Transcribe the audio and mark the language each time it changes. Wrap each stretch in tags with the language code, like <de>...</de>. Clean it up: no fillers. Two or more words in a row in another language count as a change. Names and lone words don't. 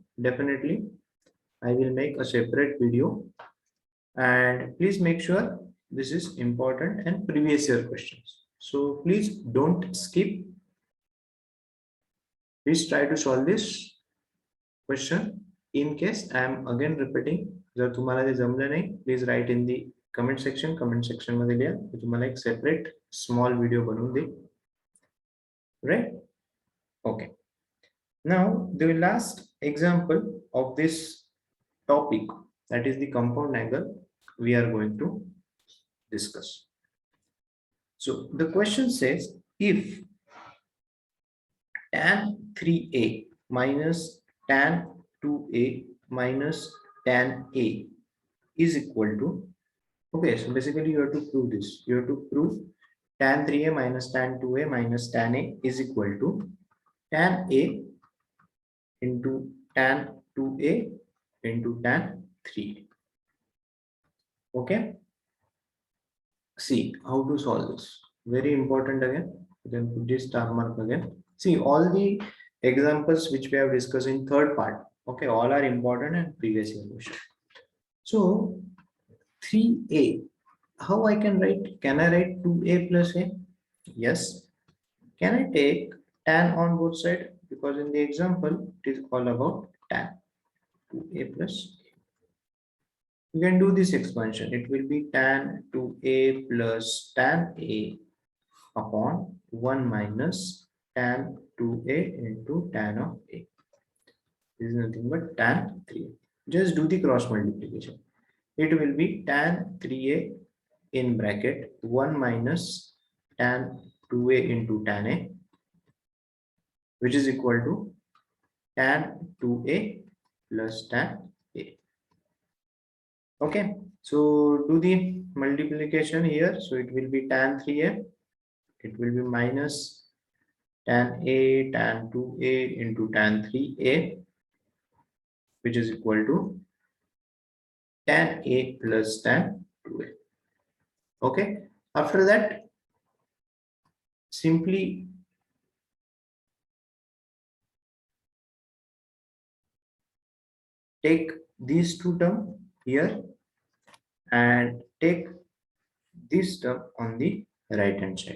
<en>Definitely, I will make a separate video, and please make sure this is important and previous year questions. So please don't skip. Please try to solve this question. In case I am again repeating,</en> <mr>जर तुम्हाला ते जमलं नाही,</mr> <en>please write in the comment section. Comment section</en> <mr>मध्ये लिहा. मी तुम्हाला एक</mr> <en>separate small video</en> <mr>बनवून देईन.</mr> <en>Right? Okay. Now the last example of this topic, that is the compound angle, we are going to discuss. So the question says, if tan 3a minus tan 2a minus tan a is equal to, okay, so basically you have to prove this. You have to prove tan 3a minus tan 2a minus tan a is equal to tan a into tan 2a into tan 3a. Okay. See how to solve this. Very important again. You can put this star mark again. See all the examples which we have discussed in third part. Okay, all are important and previous year question. So 3a, how I can write? Can I write 2a plus a? Yes. Can I take tan on both sides? Because in the example, it is all about tan. 2a plus a. You can do this expansion. It will be tan 2a plus tan a upon 1 minus tan 2a into tan of a. This is nothing but tan 3a. Just do the cross multiplication. It will be tan 3a in bracket 1 minus tan 2a into tan a, which is equal to tan 2a plus tan a. Okay, so do the multiplication here. So it will be tan 3a, it will be minus tan a tan 2a into tan 3a, which is equal to tan a plus tan 2a. Okay, after that, simply take these two terms here and take this term on the right hand side.</en>